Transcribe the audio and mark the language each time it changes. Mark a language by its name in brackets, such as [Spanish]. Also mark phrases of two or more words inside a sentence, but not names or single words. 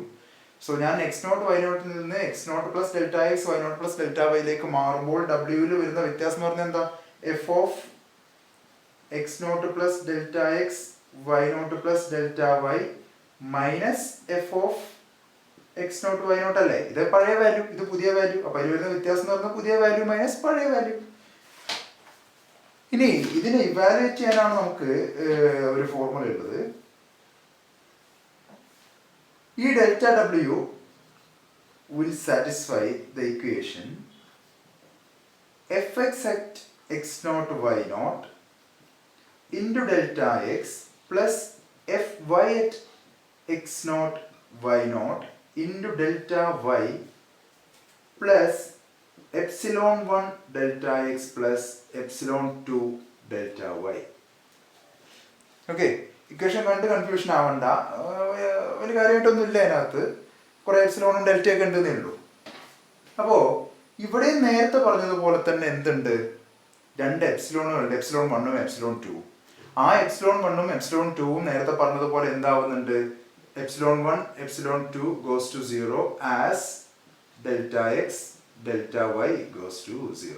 [Malayalam] സോ ഞാൻ [English] x naught y naught-il [Malayalam] നിന്ന് [English] x naught plus delta x y naught plus delta y-ilekk [Malayalam] മാറുമ്പോൾ ഡബ്ല്യൂവിൽ വരുന്ന വ്യത്യാസം എന്ന് പറഞ്ഞാൽ എന്താ, [English] f of x naught plus delta x y naught plus delta y minus f of x naught y naught [Malayalam] അല്ലേ. ഇത് പഴയ വാല്യൂ, ഇത് പുതിയ വാല്യൂ. അപ്പൊ അതിൽ വരുന്ന വ്യത്യാസം എന്ന് പറഞ്ഞാൽ പുതിയ [English] value minus [Malayalam] പഴയ വാല്യൂ. ഇനി ഇതിനെ ഇവാലുവേറ്റ് ചെയ്യാനാണ് നമുക്ക് ഒരു ഫോർമുല ഉള്ളത്. [English] ഈ delta w will satisfy the equation fx at x naught y naught into delta x plus fy at x naught y naught into delta y plus epsilon 1 delta x plus epsilon 2 delta y. [Malayalam] ഓക്കെ, ഇക്വേഷൻ കണ്ട് കൺഫ്യൂഷൻ ആവണ്ട, വലിയ കാര്യമായിട്ടൊന്നും ഇല്ല അതിനകത്ത്, കുറേ എപ്സിലോണും ഡെൽറ്റയൊക്കെ ഉണ്ടെന്നേ ഉള്ളൂ. അപ്പോൾ ഇവിടെ നേരത്തെ പറഞ്ഞതുപോലെ തന്നെ എന്തുണ്ട്, രണ്ട് എപ്സിലോണുകളുണ്ട്, എപ്സിലോൺ 1ഉം എപ്സിലോൺ 2. ആ എപ്സിലോൺ 1ഉം എപ്സിലോൺ 2ഉം നേരത്തെ പറഞ്ഞതുപോലെ എന്താവുന്നുണ്ട്, [English] epsilon 1 epsilon 2 goes to 0 as delta x delta y goes to 0.